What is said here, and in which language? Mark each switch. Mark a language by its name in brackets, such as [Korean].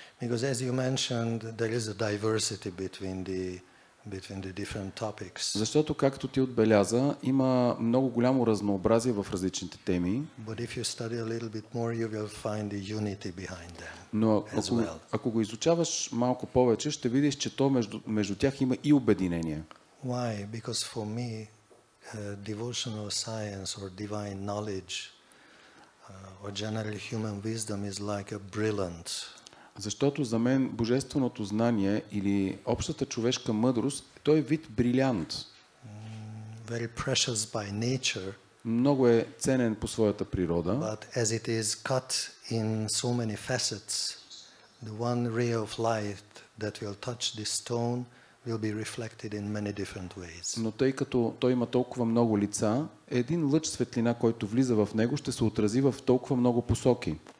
[English] Because as you mentioned, there is a diversity between the different topics. [Bulgarian] Защото, както ти отбеляза, има много голямо разнообразие в различните теми. [English] But if you study a little bit more, you will find the unity behind them. [Bulgarian] Но ако го изучаваш малко повече, ще видиш, че то между тях има и обединение. [English] Why? Because for me, devotional science or divine knowledge or generally human wisdom is like a brilliant. [Bulgarian] Защото за мен божественото знание или общата човешка мъдрост, той е вид брилянт. [English] Very precious by nature. [Bulgarian] Много е ценен по своята природа. [English] But as it is cut in so many facets, the one ray of light that will touch this stone will be reflected in many different ways. [Bulgarian] Но тъй като той има толкова много лица, един лъч светлина, който влиза в него, ще се отрази в толкова много посоки.